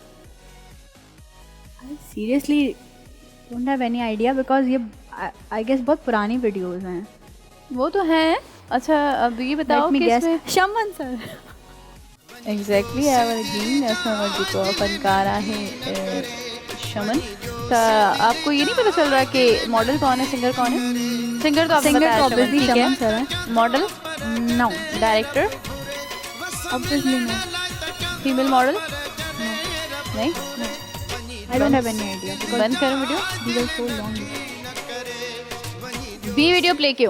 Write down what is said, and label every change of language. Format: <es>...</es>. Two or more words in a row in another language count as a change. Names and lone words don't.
<en>seriously don't have any idea because ये I guess</en> <ur>بہت پرانی ویڈیوز ہیں. وہ تو ہے۔ اچھا اب یہ بتاؤ</ur> <en>Let me</en> <ur>कि</ur> <en>guess.</en> <ur>इसमें शमन सर.</ur> <sd>एग्जैक्टली एवरग्रीन असां वटि जेको फनकार आहे शमन.</sd> <ur>تو آپ کو یہ نہیں پتہ چل رہا کہ ماڈل کون ہے، سنگر کون ہے? سنگر تو آپ نے सिंगर बताया तो शमन, ऑब्वियसली ठीक शमन है. سر ہے. मॉडल, नो डायरेक्टर,</ur> <en>obviously no. female model नहीं. I don't have any idea</en> <ur>بند کرو ویڈیو.</ur> <en>these are so long. B video play क्यों?</en>